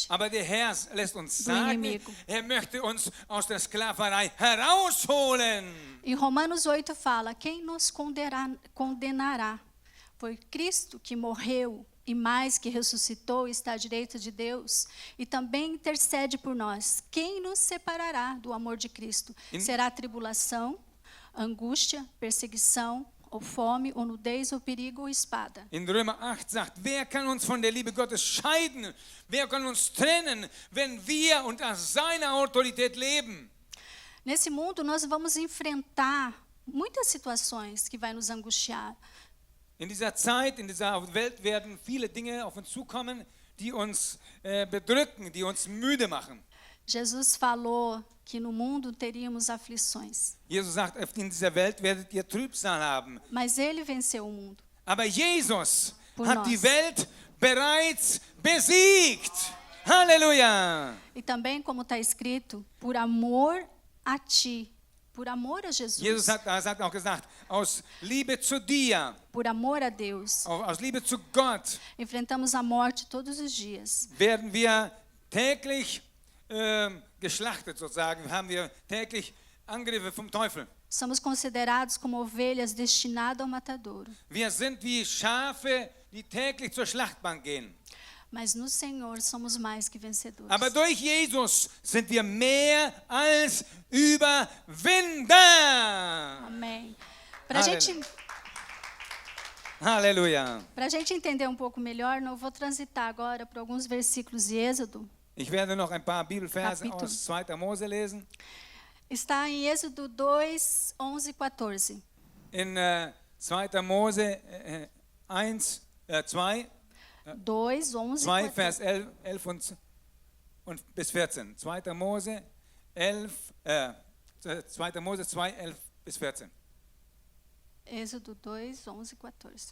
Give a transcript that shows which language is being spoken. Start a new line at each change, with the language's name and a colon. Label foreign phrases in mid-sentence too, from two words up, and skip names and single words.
German: Aber der Herr lässt uns
Portuguese: Do
German: sagen,
Portuguese: inimigo.
German: er möchte uns aus der Sklaverei herausholen.
Portuguese: E Romanos 8 fala, quem nos condenará? Foi Cristo que morreu e mais que ressuscitou e está à direita de Deus e também intercede por nós. Quem nos separará do amor de Cristo? Será tribulação, angústia, perseguição, ou fome, ou nudez, ou perigo, ou espada.
German: In Römer 8 sagt, wer kann uns von der Liebe Gottes scheiden? Wer kann uns trennen, wenn wir unter seiner Autorität leben?
Portuguese: Nesse mundo, nós vamos enfrentar muitas situações que vai nos angustiar.
German: In dieser Zeit, in dieser Welt werden viele Dinge auf uns zukommen, die uns bedrücken, die uns müde machen.
Portuguese: Jesus falou que no mundo teríamos aflições.
German: Jesus sagt, in dieser Welt werdet ihr Trübsal haben.
Portuguese: Mas ele venceu o mundo.
German: Aber Jesus
Portuguese: Por
German: hat
Portuguese: nós.
German: die Welt bereits besiegt. Halleluja!
Portuguese: E também, como está escrito, por amor a ti, por amor a
German: Jesus Jesus, hat auch gesagt, aus Liebe zu dir,
Portuguese: por amor a Deus,
German: aus Liebe zu Gott,
Portuguese: enfrentamos a morte todos os dias.
German: werden wir täglich geschlachtet sozusagen, haben wir täglich Angriffe vom Teufel.
Portuguese: Somos considerados como ovelhas destinadas ao matadouro.
German: Wir sind wie Schafe, die täglich zur Schlachtbank gehen.
Portuguese: Mas no Senhor somos mais que vencedores.
German: Aber durch Jesus sind wir mehr als Überwinder.
Portuguese: Amém. Para Aleluia. Halleluja. a gente entender um pouco melhor, eu vou transitar agora por alguns versículos de Êxodo.
German: Ich werde noch ein paar Bibelverse Kapitel. aus 2. Mose lesen.
Portuguese: Está em Êxodo 2, 11 e 14.
German: In 2. Mose 1, 2, 2, 11 2
Portuguese: e 14.
German: Vers 11 und bis 14. 2. Mose 11, 2. Mose 2, 11 bis 14.
Portuguese: Êxodo 2, 11 e 14.